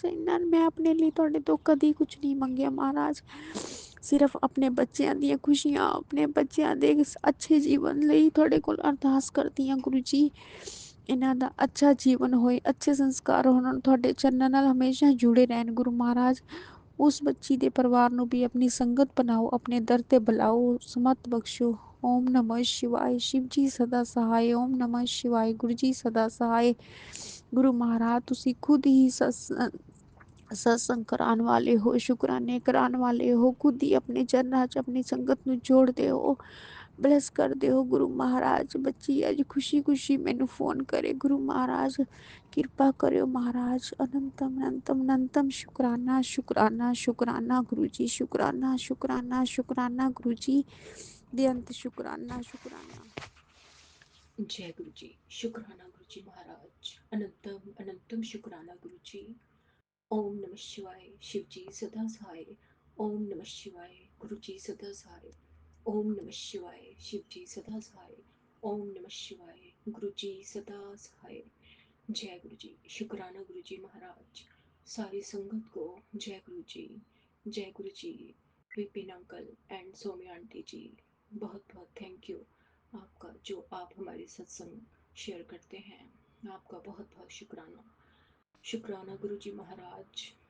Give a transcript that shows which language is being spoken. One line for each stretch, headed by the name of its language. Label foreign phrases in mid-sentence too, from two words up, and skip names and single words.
Punjabi: ਮੈਂ ਆਪਣੇ ਲਈ ਤੁਹਾਡੇ ਤੋਂ ਕਦੀ ਕੁਛ ਨਹੀਂ ਮੰਗਿਆ ਮਹਾਰਾਜ, ਸਿਰਫ ਆਪਣੇ ਬੱਚਿਆਂ ਦੀਆਂ ਖੁਸ਼ੀਆਂ, ਆਪਣੇ ਬੱਚਿਆਂ ਦੇ ਅੱਛੇ ਜੀਵਨ ਲਈ ਤੁਹਾਡੇ ਕੋਲ ਅਰਦਾਸ ਕਰਦੀ ਹਾਂ ਗੁਰੂ ਜੀ। ਇਹਨਾਂ ਦਾ ਅੱਛਾ ਜੀਵਨ ਹੋਏ, ਅੱਛੇ ਸੰਸਕਾਰ ਹੋਣ, ਤੁਹਾਡੇ ਚਰਨਾਂ ਨਾਲ ਹਮੇਸ਼ਾ ਜੁੜੇ ਰਹਿਣ ਗੁਰੂ ਮਹਾਰਾਜ। ਉਸ ਬੱਚੀ ਦੇ ਪਰਿਵਾਰ ਨੂੰ ਵੀ ਆਪਣੀ ਸੰਗਤ ਬਣਾਓ, ਆਪਣੇ ਦਰ ਤੇ ਬੁਲਾਓ, ਸਮਤ ਬਖਸ਼ੋ।
Hindi: ਓਮ ਨਮः शिवाय। शिव जी सदा सहाय। ओम नमः शिवाय। गुरु जी सदा सहाय। गुरु महाराज
Punjabi: ਤੁਸੀਂ ਖੁਦ ਹੀ
Hindi: सत्संग कराने वाले हो, शुकराने कराने वाले हो, खुद ही अपने चरना च अपनी संगत
Punjabi: ਨੂੰ ਜੋੜਦੇ ਹੋ, ਬਲੈਸ ਕਰਦੇ ਹੋ ਗੁਰੂ ਮਹਾਰਾਜ। ਬੱਚੀ ਅੱਜ ਖੁਸ਼ੀ ਖੁਸ਼ੀ ਮੈਨੂੰ ਫੋਨ ਕਰੇ ਗੁਰੂ ਮਹਾਰਾਜ, ਕਿਰਪਾ ਕਰਿਓ ਮਹਾਰਾਜ। ਅਨੰਤਮ ਅਨੰਤਮ ਅਨੰਤਮ ਸ਼ੁਕਰਾਨਾ ਸ਼ੁਕਰਾਨਾ ਸ਼ੁਕਰਾਨਾ ਗੁਰੂ ਜੀ, ਸ਼ੁਕਰਾਨਾ ਸ਼ੁਕਰਾਨਾ ਸ਼ੁਕਰਾਨਾ ਗੁਰੂ ਜੀ, ਬੇਅੰਤ ਸ਼ੁਕਰਾਨਾ ਸ਼ੁਕਰਾਨਾ।
Hindi: जय गुरु जी। शुक्राना गुरु जी महाराज। अनंतम अनंतम शुक्राना गुरु जी। ओम नमः शिवाय। शिव जी सदा सहाय। ओम नमः शिवाय। गुरु जी सदा सहाय। ओम नमः शिवाय। शिव जी सदा सहाय। ओम नमः शिवाय। गुरु जी सदा सहाय। जय गुरु जी। शुक्राना गुरु जी महाराज। सारी संगत को जय गुरु जी। जय गुरु जी। विपिन अंकल एंड सौम्या आंटी जी, बहुत बहुत
English: thank you
Hindi: आपका, जो आप हमारे सत्संग शेयर करते हैं। आपका बहुत बहुत शुक्राना। शुक्राना गुरु जी महाराज।